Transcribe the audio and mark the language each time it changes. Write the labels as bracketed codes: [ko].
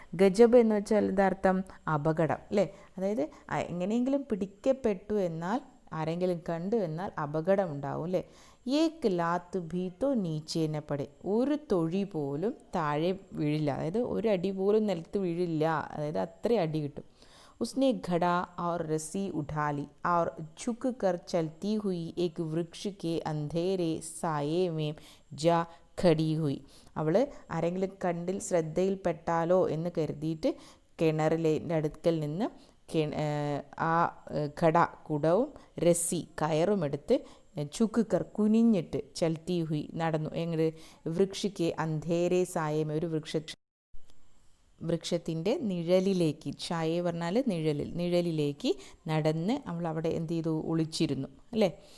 [ml] ഗജബ് എന്ന് വെച്ചാൽ എന്താർത്ഥം, അപകടം, അല്ലേ. അതായത് എങ്ങനെയെങ്കിലും പിടിക്കപ്പെട്ടു എന്നാൽ, ആരെങ്കിലും കണ്ടു എന്നാൽ അപകടം ഉണ്ടാവും, അല്ലേ. [hi] ഏക്ക് ലാത്ത് ഭീത്തോ നീച്ചേനെ പടെ, [ml] ഒരു തൊഴി പോലും താഴെ വീഴില്ല, അതായത് ഒരു അടി പോലും നിലത്ത് വീഴില്ല, അതായത് അത്ര അടി കിട്ടും. [hi] उसने घड़ा और रस्सी उठा ली और झुक कर चलती हुई एक वृक्ष के अंधेरे साये में जा खड़ी हुई. [ml] അവൾ ആരെങ്കിലും കണ്ടിൽ ശ്രദ്ധയിൽപ്പെട്ടാലോ എന്ന് കരുതിയിട്ട് കിണറിലെ അടുക്കൽ നിന്ന് ആ ഘട, കുടവും രസി കയറുമെടുത്ത് [hi] ചുക്കുക്കർ [ml] കുനിഞ്ഞിട്ട് [hi] ചൽത്തി ഹുയി [ml] നടന്നു. എങ്ങനെ, [hi] വൃക്ഷയ്ക്ക് അന്ധേരെ സായമേ, [ml] ഒരു വൃക്ഷത്തിൻ്റെ നിഴലിലേക്ക്, ഛായ പറഞ്ഞാൽ നിഴലിലേക്ക് നടന്ന് അവൾ അവിടെ എന്ത് ചെയ്തു, ഒളിച്ചിരുന്നു, അല്ലേ.